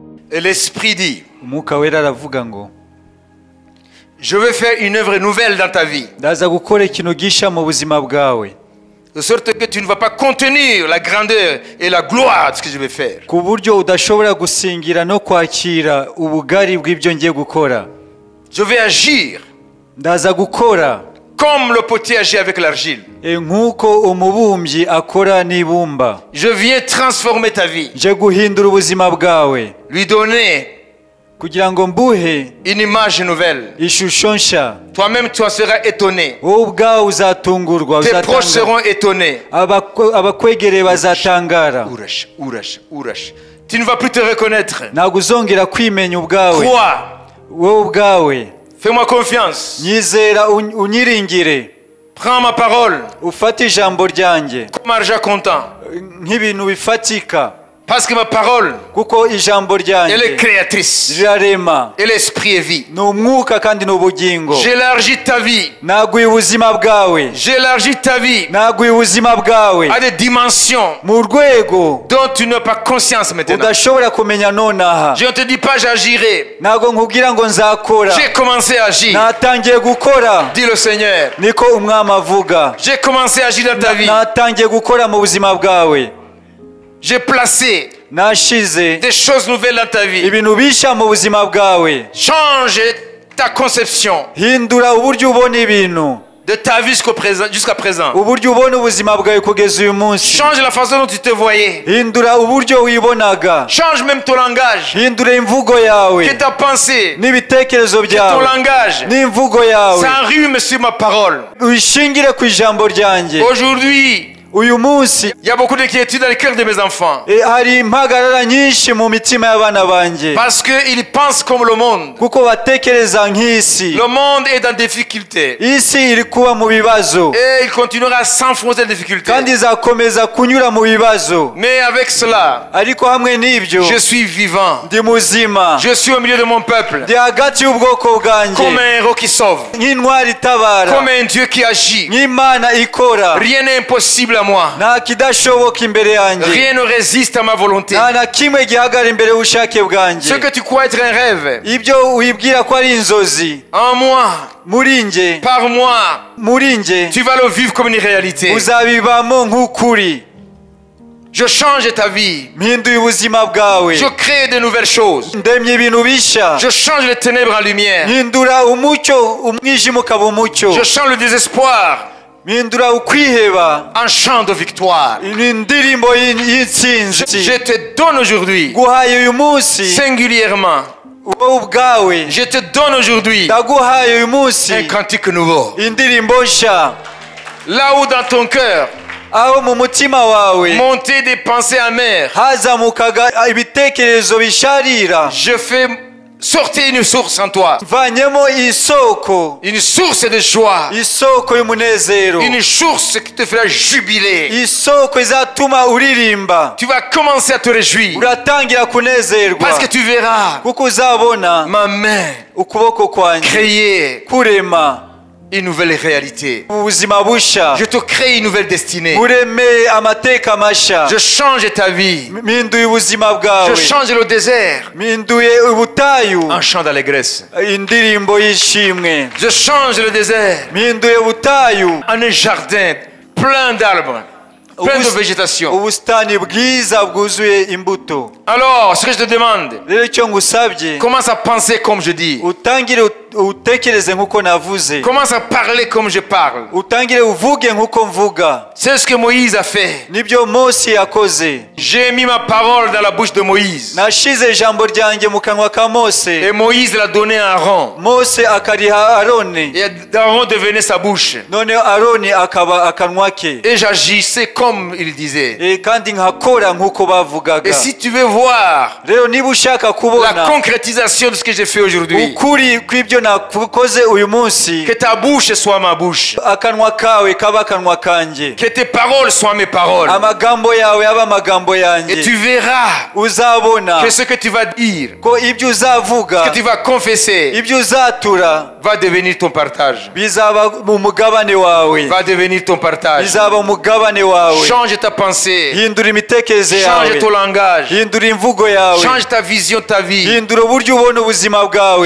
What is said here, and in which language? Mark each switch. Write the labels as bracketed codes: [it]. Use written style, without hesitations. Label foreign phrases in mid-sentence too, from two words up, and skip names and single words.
[fr] Et l'Esprit dit, [rw] umwuka wera aravuga ngo [fr] je veux faire une œuvre nouvelle dans ta vie. [rw] ndaza gukora ikintu gisha mu buzima bwawe, [fr] De sorte que tu ne vas pas contenir la grandeur et la gloire de ce que je vais faire. [rw] ku buryo udashobora gusingira no kwakira ubugari bw'ibyo ngiye gukora. [fr] Je vais agir [rw] Ndaza gukora [fr] comme le potier agit avec l'argile. [rw] nk'uko umubumbyi akora n'ibumba. [fr] Je viens transformer ta vie, [rw] nje guhindura ubuzima bwawe [fr] lui donner [rw] kugira ngo mbuhe [fr] une image nouvelle. [rw] ishusho nshya. [fr] Toi-même, tu en seras étonné. [rw] wowe ubwawe uzatungurwa, [fr] Tes proches seront étonnés. [rw] abakwegereye bazatangara. Ourache, ourache, ourache. [fr] Tu ne vas plus te reconnaître. [rw] ntabwo uzongera kwimenya ubwawe. [fr] Crois. [rw] wowe ubwawe [fr] Fais-moi confiance. [rw] nyizera, unyiringire, [fr] Prends ma parole [rw] ufate ijambo ryanjye [fr] comme argent comptant. [rw] nk'ibintu bifatika, [fr] Parce que ma parole, [rw] kuko ijambo [fr] elle est [rw] ryanjye [fr] créatrice. [rw] rirarema, [fr] Et l'esprit est vie. [rw] ni umwuka kandi ni ubugingo. [fr] J'élargis ta vie. [rw] naguye ubuzima bwawe, [fr] J'élargis ta vie [rw] naguye ubuzima bwawe [fr] à des dimensions [rw] mu rwego [fr] dont tu n'as pas conscience maintenant. [rw] udashobora kumenya nonaha. [fr] Je ne te dis pas j'agirai. [rw] ntabwo nkubwira ngo nzakora, [fr] J'ai commencé à agir. [rw] natangiye gukora, [fr] Dit le Seigneur. [rw] niko umwami avuga. [fr] J'ai commencé à agir dans ta vie. [rw] natangiye gukora mu buzima bwawe, [fr] J'ai placé [rw] nashize [fr] des choses nouvelles dans ta vie. [rw] ibintu bishya mu buzima bwawe. [fr] Change ta conception [rw] hindura uburyo ubona ibintu, [fr] de ta vie jusqu'à présent. [rw] uburyo ubona ubuzima bwawe kugeza uyu munsi. [fr] Change la façon dont tu te voyais. [rw] hindura uburyo wibonaga, [fr] Change même ton langage. [rw] hindura imvugo yawe [fr] Que ta pensée, [rw] n'ibitekerezo [fr] ton [rw] byawe [fr] langage [rw] n'imvugo yawe [fr] s'enrhume sur ma parole. [rw] uyishingire ku ijambo ryanjye. [fr] Aujourd'hui, [rw] uyu munsi [fr] il y a beaucoup d'inquiétude dans le cœur de mes enfants. [rw] hari impagarara nyinshi mu mitima y'abana banjye, [fr] Parce qu'ils pensent comme le monde. [rw] kuko batekereza nk'isi. [fr] Le monde est dans difficulté. [rw] isi iri kuba mu bibazo [fr] Et il continuera à s'enfoncer dans les difficultés. [rw] kandi izakomeza kunyura mu bibazo, [fr] Mais avec cela, [rw] ariko hamwe n'ibyo [fr] je suis vivant. [rw] ndi muzima, [fr] Je suis au milieu de mon peuple. [rw] ndi hagati y'ubwoko bwanjye [fr] Comme un héros qui sauve. [rw] nk'intwari itabara, [fr] Comme un Dieu qui agit. [rw] nk'imana ikora. [fr] Rien n'est impossible à moi. [rw] nta kidashoboka imbere yanjye, [fr] Rien ne résiste à ma volonté. [rw] nta na kimwe gihagara imbere y'ubushake [fr] Ce [rw] bwanjye. [fr] que tu crois être un rêve, [rw] ibyo wibwira ko ari inzozi [fr] en moi, [rw] muri nge, [fr] par moi, [rw] muri nge [fr] tu vas le vivre comme une réalité. [rw] uzabibamo nk'ukuri. [fr] Je change ta vie. [rw] mpinduye ubuzima bwawe, [fr] Je crée de nouvelles choses. [rw] ndemye ibintu bishya, [fr] Je change les ténèbres en lumière. [rw] mpindura umucyo, umwijima ukaba umucyo, [fr] Je change le désespoir [rw] mpindura ukwiheba [fr] en chant de victoire. [rw] indirimbo y'intsinzi. [fr] Je te donne aujourd'hui, [rw] guhaye uyu munsi [fr] singulièrement, [rw] wowe ubwawe, [fr] je te donne aujourd'hui [rw] ndaguhaye uyu munsi [fr] un cantique nouveau. [rw] indirimbo nshya. [fr] Là où dans ton cœur [rw] aho mu mutima wawe [fr] montaient des pensées amères, [rw] hazamukaga ibitekerezo bisharira, [fr] je fais sortir une source en toi. [rw] mvanyemo isoko, [fr] Une source de joie. [rw] isoko y'umunezero, [fr] Une source qui te fera jubiler. [rw] isoko izatuma uririmba, [fr] Tu vas commencer à te réjouir. [rw] uratangira kunezerwa, [fr] Parce que tu verras [rw] kuko uzabona [fr] ma main [rw] ukuboko kwanjye [fr] créer [rw] kurema [fr] une nouvelle réalité. [rw] ubuzima bushya, [fr] Je te crée une nouvelle destinée. [rw] bureme amateka mashya. [fr] Je change ta vie. [rw] mpinduye ubuzima bwawe, [fr] Je change le désert [rw] mpinduye ubutayu [fr] en chant d'allégresse. [rw] indirimbo y'ishimwe, [fr] Je change le désert [rw] mpinduye ubutayu [fr] en un jardin plein d'arbres, plein de végétation. [rw] ubusitani bwiza bwuzuye imbuto. [fr] Alors, ce que je te demande, [rw] rero icyo ngusabye, [fr] commence à penser comme je dis. [rw] utangire utekereze nk'uko navuze, [fr] Commence à parler comme je parle. [rw] utangire uvuge nk'uko mvuga. [fr] C'est ce que Moïse a fait. [rw] nibyo Mose yakoze. [fr] J'ai mis ma parole dans la bouche de Moïse. [rw] nashize ijambo ryanjye mu kanwa ka Mose, [fr] Et Moïse l'a donné à Aaron. [rw] Mose akariha Aroni, [fr] Et Aaron devenait sa bouche. [rw] none Aroni akaba akanwa ke. [fr] Et j'agissais comme il disait. [rw] kandi nkakora nk'uko bavugaga. [fr] Et si tu veux voir [rw] rero niba ushaka [fr] la [rw] kubona [fr] concrétisation de ce que j'ai fait aujourd'hui, [rw] ukuri kw'ibyo nakoze uyu munsi, [fr] que ta bouche soit ma bouche. [rw] akanwa kawe kaba akanwa kanjye, [fr] Que tes paroles soient mes paroles. [rw] amagambo yawe aba amagambo [fr] Et [rw] yanjye. [fr] tu verras [rw] uzabona [fr] que ce que tu vas dire, [rw] ko ibyo uzavuga, [fr] ce que tu vas confesser, [rw] ibyo uzatura [fr] va devenir ton partage. [rw] bizaba mu mugabane wawe, [fr] Va devenir ton partage. [rw] bizaba umugabane wawe. [fr] Change ta pensée. [rw] Hindura imitekerereze [fr] Change [rw] yawe, [fr] ton langage. [rw] hindura imvugo yawe, [fr] Change ta vision de ta vie. [rw] hindura uburyo ubona ubuzima bwawe,